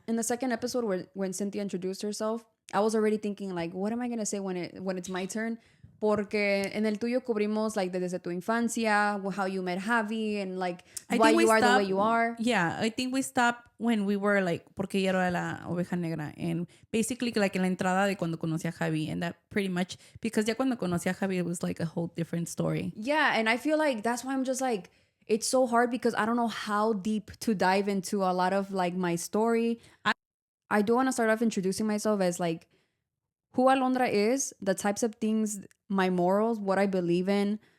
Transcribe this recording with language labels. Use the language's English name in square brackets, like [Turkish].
[English] In the second episode when Cynthia introduced herself, I was already thinking like, what am I going to say when it's my turn? [Spanish] Porque en el tuyo cubrimos [English] like [Spanish] desde tu infancia, [English] how you met Javi, and like why you are the way you are. Yeah, I think we stopped when we were like, [Spanish] porque ella era la oveja negra. [English] And basically like [Spanish] en la entrada de cuando conocí a Javi. [English] And that pretty much, because [Spanish] ya cuando conocí a Javi, [English] it was like a whole different story. Yeah, and I feel like that's why I'm just like, it's so hard because I don't know how deep to dive into a lot of like my story. I do want to start off introducing myself as like who Alondra is, the types of things, my morals, what I believe in.